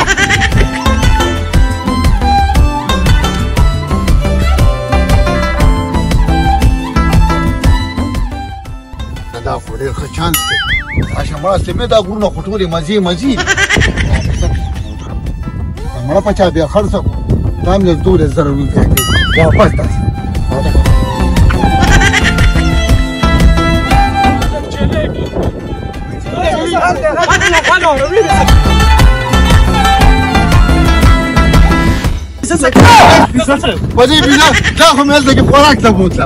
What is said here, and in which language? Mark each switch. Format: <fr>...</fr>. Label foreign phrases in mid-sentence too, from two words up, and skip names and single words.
<ps>دا خو ډېر ښه چانس دی راشه مراسي مې دا غرونه خو ټولې مزې مړه په چا بیا خرڅه دا مې 2000 روپۍ دا پاتې</ps> <pt>Pode ir, já começa aqui fora que tá puta.</pt>